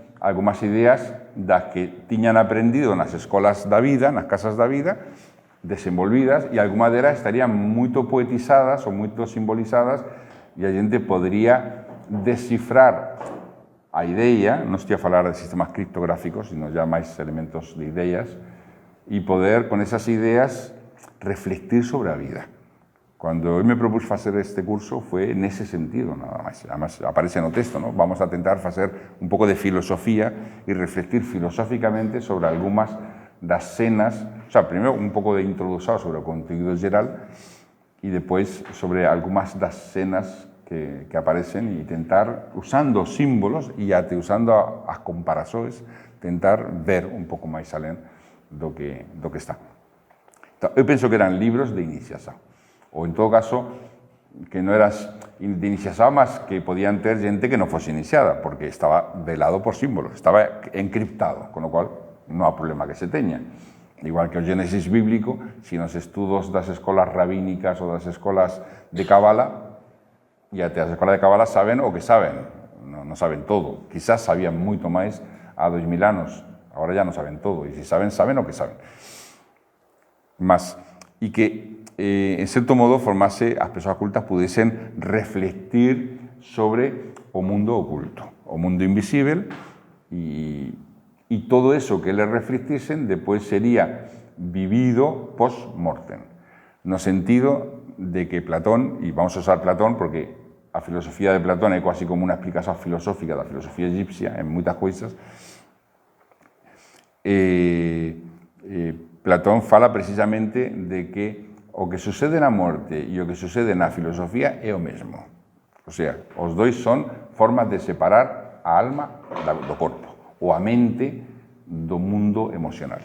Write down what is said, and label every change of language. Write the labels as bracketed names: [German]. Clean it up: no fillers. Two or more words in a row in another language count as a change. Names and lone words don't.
[Galician] algunhas ideas das que tiñan aprendido nas escolas da vida, nas casas da vida, desenvolvidas, e algunhas delas estarían moito poetizadas ou moito simbolizadas, e a xente podría descifrar a idea, non estou a falar de sistemas criptográficos, sino já máis elementos de ideas, e poder, con esas ideas, reflectir sobre a vida. Cuando eu me propus facer este curso foi nese sentido, nada máis. Además, aparece no texto, ¿no? Vamos a tentar facer un pouco de filosofía e reflectir filosóficamente sobre algunhas das cenas, [Spanish] o sea, [Galician] primeiro un pouco de [Portuguese] introdução sobre o conteúdo geral [Galician] e depois sobre algunhas das cenas que aparecen e tentar, usando símbolos e até usando as comparações, tentar ver un pouco máis alén do que está. Então, eu penso que eran libros de iniciación. [Spanish] Ou, en todo caso, que no eras de iniciación, más que podían tener gente que no fuese iniciada, porque estaba velado por símbolos, estaba encriptado, con lo cual no hay problema que se teña. [Galician] Igual que o Génesis bíblico, si nos estudos das escolas rabínicas ou das escolas de Cabala, e até as escolas de Cabala saben o que saben, non saben todo. Quizás sabían moito máis há 2000 anos, agora ya non saben todo, e se saben, saben o que saben. Mas, e que, en certo modo, formase, as persoas cultas pudesen reflectir sobre o mundo oculto, o mundo invisible, e todo eso que le reflectiesen después sería vivido post-mortem. No sentido de que Platón, y vamos a usar Platón porque a filosofía de Platón é quasi como unha explicación filosófica da filosofía egipcia en moitas cousas, Platón fala precisamente de que o que sucede na morte e o que sucede na filosofía é o mesmo. [Spanish] O sea, [Galician] os dois son formas de separar a alma do corpo, ou a mente do mundo emocional.